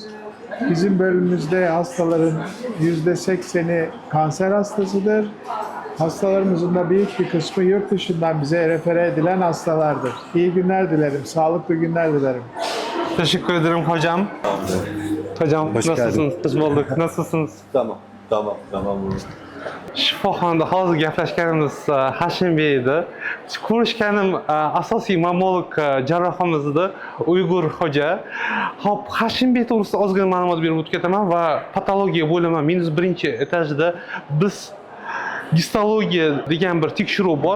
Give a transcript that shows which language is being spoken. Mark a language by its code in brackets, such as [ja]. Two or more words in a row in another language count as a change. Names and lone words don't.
[tr] Bizim bölümümüzde hastaların %80'i kanser hastasıdır. Hastalarımızın da büyük bir kısmı yurt dışından bize refere edilen hastalardır. İyi günler dilerim, sağlıklı günler dilerim. Teşekkür ederim hocam. Hocam nasılsınız? Biz bulduk. Nasılsınız? Tamam. [uz] Shifoxonada hozir gaplashganimiz Hashim Bey edi. Ko'rishganim asosiy mammolog jarrohimizda Uyg'ur xo'ja. Hop, Hashim Bey to'g'risida ozgina ma'lumot berib o'tib ketaman va patologiya bo'limi -1 etajda biz histologiya degan bir tekshiruv bor.